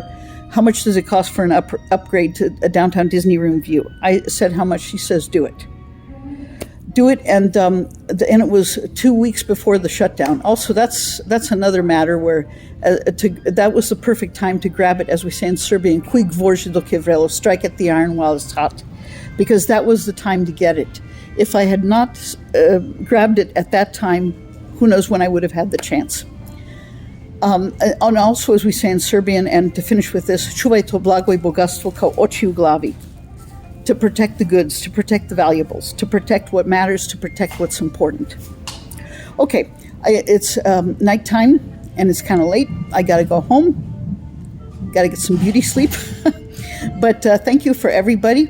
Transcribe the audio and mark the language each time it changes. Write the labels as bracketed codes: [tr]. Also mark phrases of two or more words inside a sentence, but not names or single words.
[en] How much does it cost for an upgrade to a downtown Disney room view? I said how much. She says do it. Do it, and it was 2 weeks before the shutdown. Also, that's another matter where that was the perfect time to grab it, as we say in Serbian, [sr] "Quig vorže dok je vrelo," [en] strike at the iron while it's hot, because that was the time to get it. If I had not grabbed it at that time, who knows when I would have had the chance. And also, as we say in Serbian, and to finish with this, [sr] "Čuvaj to blago i bogatstvo kao oči u glavi." [en] To protect the goods, to protect the valuables, to protect what matters, to protect what's important. Okay, it's nighttime and it's kind of late. I got to go home. Got to get some beauty sleep. But thank you for everybody.